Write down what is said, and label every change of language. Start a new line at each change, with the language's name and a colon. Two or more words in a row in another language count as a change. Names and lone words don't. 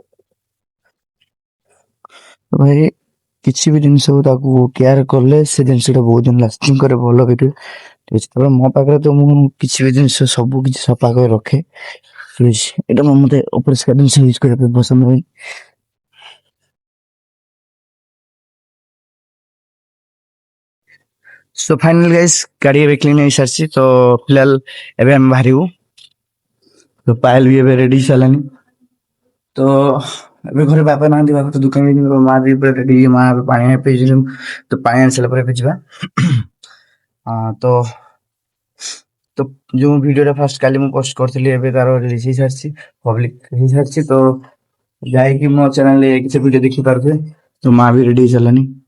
Odia: ତ ଭାଇ କିଛି ବି ଜିନିଷକୁ ତାକୁ କେୟାର କଲେ ସେ ଜିନିଷଟା ବହୁତ ଦିନ ଲାଷ୍ଟିଂ କରେ ଭଲ ଭିତରେ ଠିକ୍ ଅଛି ତାପରେ ମୋ ପାଖରେ ତ ମୁଁ କିଛି ବି ଜିନିଷ ସବୁ କିଛି ସଫା କରି ରଖେ ଠିକ୍ ଅଛି ଏଇଟା ମୋତେ ଅପରିଷ୍କାର ଜିନିଷ ୟୁଜ୍ କରିବା ପାଇଁ ପସନ୍ଦ ହୁଏ
English: so final guys
Odia: गाड़ी ଏବେ କ୍ଲିନ୍ ହେଇସାରିଛି ତ ଫିଲହାଲ ଏବେ ଆମେ ବାହାରିବୁ ତ ପାୟଲ ବି ଏବେ ରେଡି ଚାଲାନି ତ ଏବେ ଘରେ ବାପା ନାହାନ୍ତି ବାପା ତ ଦୋକାନ ଯାଇଛନ୍ତି ମା ବି ପୁରା ରେଡି ମା ଏବେ ପାଣି ଆଣିବା ପାଇଁ ଯିବୁ ତ ପାଣି ଆଣି ସାରିଲା ପରେ ଏବେ ଯିବା ତ ତ ଯୋଉ ଭିଡିଓଟା ଫାର୍ଷ୍ଟ କାଲି ମୁଁ ପୋଷ୍ଟ କରିଥିଲି ଏବେ ତାର ରିଲିଜ ହେଇସାରିଛି ପବ୍ଲିକ ହେଇସାରିଛି ତ ଯାଇକି ମୋ ଚ୍ୟାନେଲରେ କିଛି ଭିଡିଓ ଦେଖିପାରୁଥିବେ ତ ମା ବି ରେଡି ହେଇସାରିଲାନି